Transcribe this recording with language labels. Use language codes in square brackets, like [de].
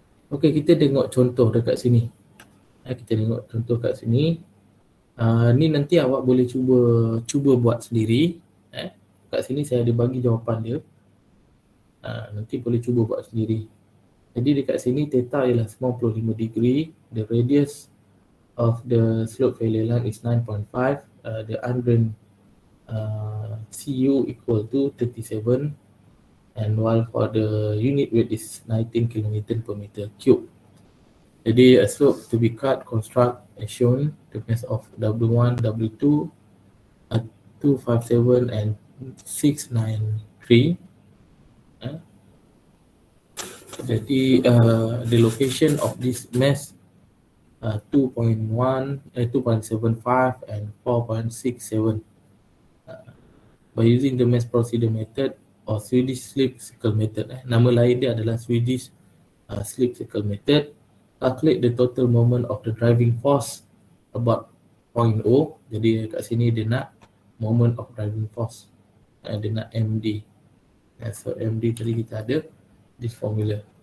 [ms] Okey, kita tengok contoh dekat sini. Kita tengok contoh kat sini. Ni nanti awak boleh cuba buat sendiri. Kat sini saya ada bagi jawapan dia. Nanti boleh cuba buat sendiri. Jadi dekat sini theta ialah 95 degree. [en] The radius of the slope failure line is 9.5. The undrained CU equal to 37. And while for the unit weight is 19 km per meter cube. Jadi a slope to be cut, construct as shown. The mass of W1, W2, 257 and 693. Jadi the location of this mass 2.1, 2.75 and 4.67. By using the mass procedure method or Swedish slip circle method. [ms] Nama lain dia adalah Swedish slip circle method. [en] Calculate the total moment of the driving force about 0.0. [ms] Jadi kat sini dia nak [en] moment of driving force. [ms] Dia nak MD. So MD tadi kita ada [en] this formula.